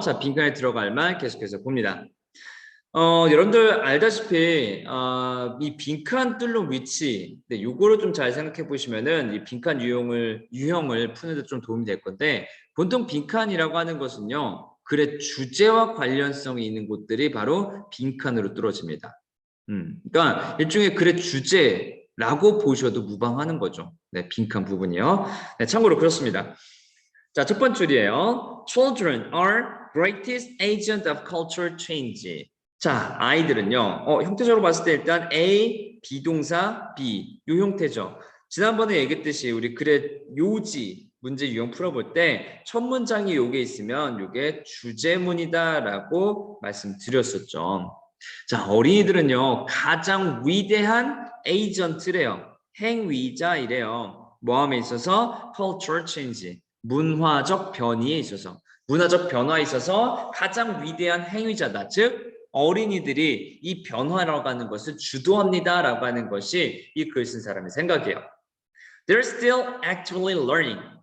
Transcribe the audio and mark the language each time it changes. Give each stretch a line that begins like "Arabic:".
Korean: 자, 빈칸에 들어갈 말 계속해서 봅니다. 여러분들 알다시피 이 빈칸 뚫는 위치, 네, 요거를 좀 잘 생각해 보시면은 이 빈칸 유형을 푸는 데 좀 도움이 될 건데 보통 빈칸이라고 하는 것은요 글의 주제와 관련성이 있는 곳들이 바로 빈칸으로 뚫어집니다. 그러니까 일종의 글의 주제라고 보셔도 무방하는 거죠. 네, 빈칸 부분이요. 네, 참고로 그렇습니다. 자, 첫 번째 줄이에요.
English: Children are greatest agent of cultural change.
Korean: 자, 아이들은요. 형태적으로 봤을 때 일단 A, 비동사, B. 요 형태죠. 지난번에 얘기했듯이 우리 글의 요지 문제 유형 풀어볼 때 첫 문장이 요게 있으면 요게 주제문이다라고 말씀드렸었죠. 자, 어린이들은요. 가장 위대한 에이전트래요. 행위자이래요. 뭐함에 있어서
English: cultural change.
Korean: 문화적 변이에 있어서 문화적 변화에 있어서 가장 위대한 행위자다. 즉 어린이들이 이 변화라고 하는 것을 주도합니다라고 하는 것이 이 글 쓴 사람의 생각이에요.
English: They're still actually learning.